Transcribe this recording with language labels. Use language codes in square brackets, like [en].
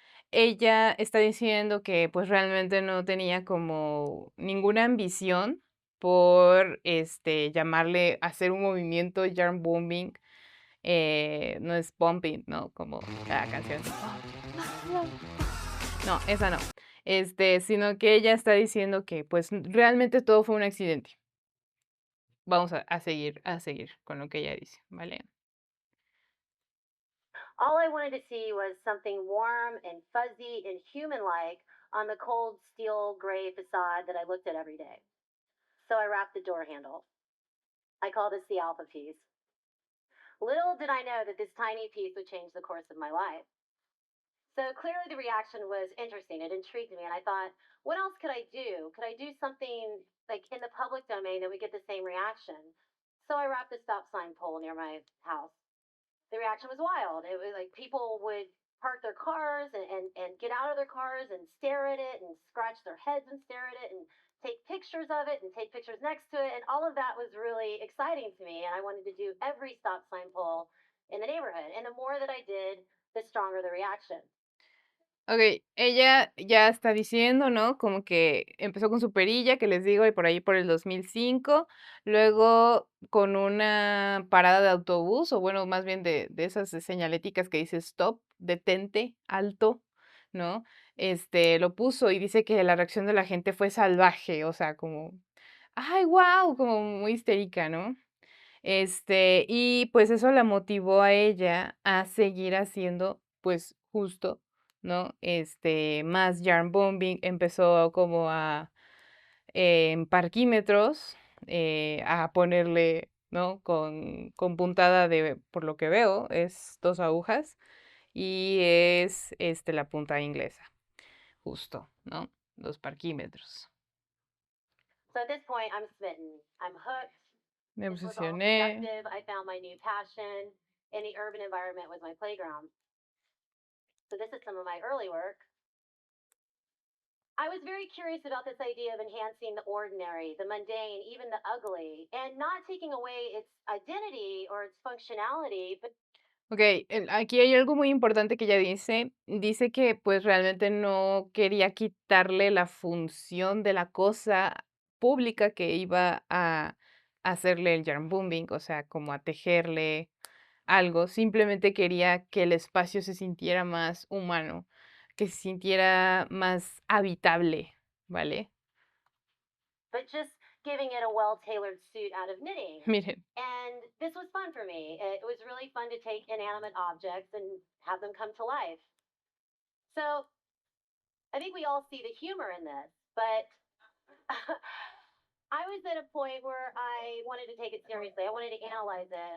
[es] Ella está diciendo que pues realmente no tenía como ninguna ambición por llamarle hacer un movimiento yarn bombing, no es bumping, ¿no? Como la canción. No, esa no. Sino que ella está diciendo que pues realmente todo fue un accidente. Vamos a seguir con lo que ella dice, ¿vale? [en] All I wanted to see was something warm and fuzzy and human like on the cold steel gray facade that I looked at every day. So I wrapped the door handle. I call this the alpha piece. Little did I know that this tiny piece would change the course of my life. So clearly the reaction was interesting. It intrigued me. And I thought, what else could I do? Could I do something like in the public domain that would get the same reaction? So I wrapped a stop sign pole near my house. The reaction was wild. It was like people would park their cars and get out of their cars and stare at it and scratch their heads and stare at it and take pictures of it and take pictures next to it. And all of that was really exciting to me. And I wanted to do every stop sign pole in the neighborhood. And the more that I did, the stronger the reaction. [es] Ok, ella ya está diciendo, ¿no? Como que empezó con su perilla, que les digo, y por ahí por el 2005, luego con una parada de autobús, o bueno, más bien de esas señaléticas que dice stop, detente, alto, ¿no? Lo puso y dice que la reacción de la gente fue salvaje, o sea, como, ay, wow, como muy histérica, ¿no? Y pues eso la motivó a ella a seguir haciendo, pues justo, ¿no? Más yarn bombing, empezó como en parquímetros, a ponerle, ¿no? Con puntada de, por lo que veo, es 2 agujas. y es la punta inglesa, justo, ¿no? Los parquímetros. [en] So at this point, I'm smitten. I'm hooked. [es] Me [en] This was all [es] obsesioné. [en] productive. I found my new passion, and the urban environment was my playground. So this is some of my early work. I was very curious about this idea of enhancing the ordinary, the mundane, even the ugly, and not taking away its identity or its functionality, but [es] Ok, aquí hay algo muy importante que ella dice que pues realmente no quería quitarle la función de la cosa pública que iba a hacerle el yarn booming, o sea, como a tejerle algo, simplemente quería que el espacio se sintiera más humano, que se sintiera más habitable, ¿vale? [en] just giving it a well-tailored suit out of knitting. [es] Miren, [en] And this was fun for me. It was really fun to take inanimate objects and have them come to life. So I think we all see the humor in this, but I was at a point where I wanted to take it seriously. I wanted to analyze it.